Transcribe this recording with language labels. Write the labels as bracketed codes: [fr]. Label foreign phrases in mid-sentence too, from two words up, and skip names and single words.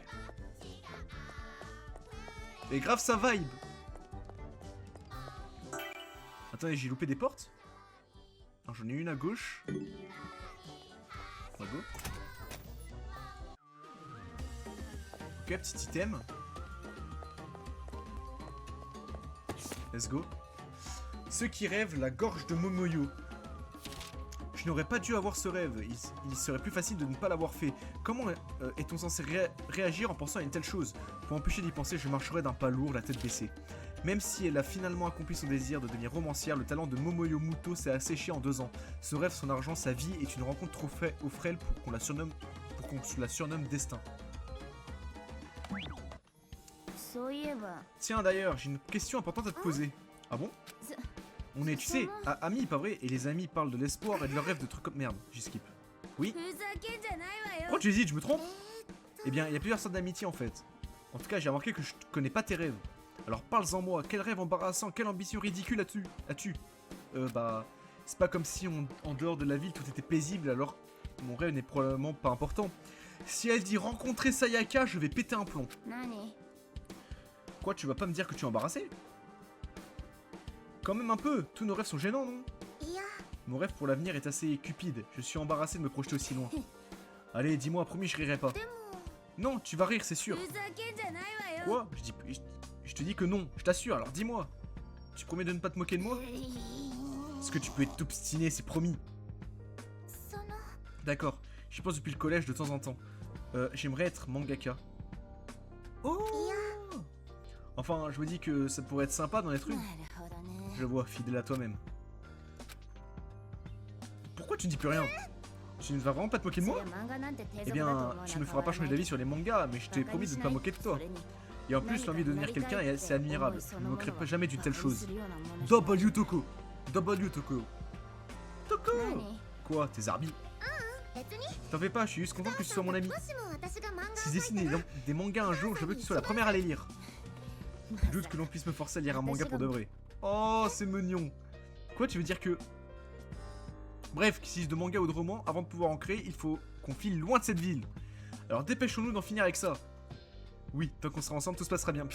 [fr] Et grave sa vibe. Attendez, j'ai loupé des portes. Alors j'en ai une à gauche. À gauche. Ok, petit item. [en] Let's go. [fr] Ceux qui rêvent la gorge de Momoyo. Je n'aurais pas dû avoir ce rêve. Il serait plus facile de ne pas l'avoir fait. Comment est-on censé réagir en pensant à une telle chose? Pour empêcher d'y penser, je marcherai d'un pas lourd, la tête baissée. Même si elle a finalement accompli son désir de devenir romancière, le talent de Momoyo Muto s'est asséché en 2 ans. Ce rêve, son argent, sa vie est une rencontre trop frêle pour qu'on la surnomme Destin. [ja] そういえば [fr] Tiens d'ailleurs, j'ai une question importante à te poser. Ah bon? On est, tu sais, amis, pas vrai? Et les amis parlent de l'espoir et de leurs rêves de trucs comme... Merde, j'y skip. Oui? [ja] ふざけんじゃないわよ [fr] Pourquoi tu hésites, je me trompe? Eh bien, il y a plusieurs sortes d'amitié en fait. En tout cas, j'ai remarqué que je connais pas tes rêves. Alors parle-en moi, quel rêve embarrassant, quelle ambition ridicule as-tu? Bah... C'est pas comme si en dehors de la ville tout était paisible, alors mon rêve n'est probablement pas important. Si elle dit rencontrer Sayaka, je vais péter un plomb. [ja] 何 [fr] Quoi, tu vas pas me dire que tu es embarrassé? Quand même un peu, tous nos rêves sont gênants, non? [ja] いや [fr] Mon rêve pour l'avenir est assez cupide, je suis embarrassé de me projeter aussi loin. Allez, dis-moi, promis, je rirai pas. [ja] でも [fr] Non, tu vas rire, c'est sûr. [ja] ふざけんじゃないわよ [fr] Quoi? Je te dis que non, je t'assure, alors dis-moi. Tu promets de ne pas te moquer de moi? Est-ce que tu peux être obstiné, c'est promis. [ja] その [fr] D'accord, j'y pense depuis le collège de temps en temps. J'aimerais être mangaka. Oh! Enfin, je me dis que ça pourrait être sympa d'en être [ja] な [fr] une. [ja] るほどね [fr] Je vois, fidèle à toi-même. Pourquoi tu ne dis plus rien? Tu ne vas vraiment pas te moquer de [ja] そ [fr] moi? [ja] りゃ漫画なんて低 [fr] Eh [ja] 俗だと思う [fr] bien, [ja] の [fr] tu [ja] は [fr] me [ja] 変 [fr] feras [ja] わ [fr] pas [ja] ら [fr] changer [ja] ない [fr] d'avis sur les mangas, mais je t'ai [ja] バカ [fr] promis [ja] に [fr] de [ja] し [fr] ne [ja] な [fr] pas [ja] い [fr] moquer de toi. [ja] それに [fr] Et en plus, l'envie de devenir quelqu'un est assez admirable. Je ne me moquerai pas jamais d'une telle chose. W Toko. W Toko. Toko. [ja] 何 [fr] Quoi, tes arbitres? [ja] 別に [fr] T'en fais pas, je suis juste content que tu sois mon ami. [ja] もしも私が漫画 [fr] Si je dessine des mangas un jour, je veux que tu sois la première à les lire. Je doute que l'on puisse me forcer à lire un manga pour de vrai. Oh, c'est mignon. Quoi, tu veux dire que... Bref, qu'il s'agisse de manga ou de roman, avant de pouvoir en créer, il faut qu'on file loin de cette ville. Alors dépêchons-nous d'en finir avec ça. Oui, tant qu'on sera ensemble, tout se passera bien.